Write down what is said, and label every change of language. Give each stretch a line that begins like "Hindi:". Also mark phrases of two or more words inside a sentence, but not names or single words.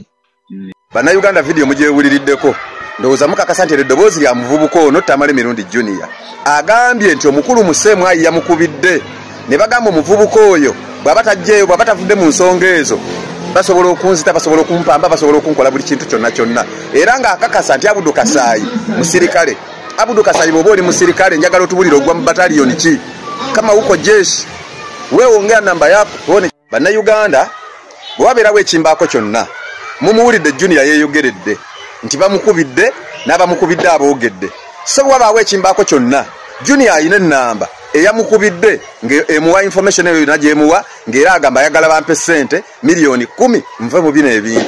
Ganda: Bannayuganda video mugyewuliriddeko ndowooza mukakasa nti eddoboozi lya muvubuka ono Tamale Mirundi Junior agambye nti omukulu Musemwayi yamukubidde ne bagamba omuvubuka oyo bw'aba tajjeeyo bw'aba tavudde mu nsonga ezo basobola okunzita basobola okumpamba basobola okunkola buli kintu kyonna kyonna era ng'akakasa nti Abdul Kasaayi musirikale. Abdul Kasaayi bw'oba oli musirikale njagala otubulire ogwa mu bataliyoni ki
Swahili: kama uko jeshi
Ganda: weewongera
Swahili: namba yako
Ganda: tuone. Bannayuganda bwewabeerawo ekimbaako kyonna mumuwulidde Junior yeeyogeredde nti bamukubidde n'abamukubidde aboogedde. So bwabaawo ekimbaako kyonna Junior ayina ennamba eyamukubidde ng'emuwa information eyo yonna gy'emuwa ng'era agamba ayagala bampe ssente miliyoni 10 nve mu bino ebintu.